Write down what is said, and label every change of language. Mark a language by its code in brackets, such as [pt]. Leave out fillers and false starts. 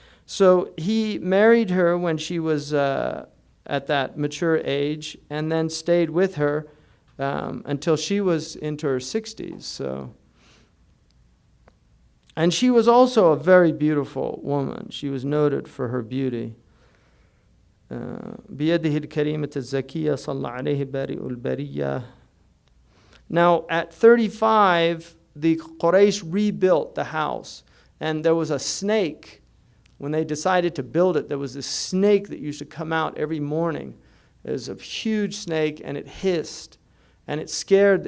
[en] So he married her when she was at that mature age, and then stayed with her until she was into her 60s. So, and she was also a very beautiful woman. She was noted for her beauty. [ar] بيده الكريمة الزكية صلى عليه بارئ البرية. [en] Now at 35, the Quraysh rebuilt the house, and there was a snake. When they decided to build it, there was this snake that used to come out every morning. It was a huge snake, and it hissed, and it scared.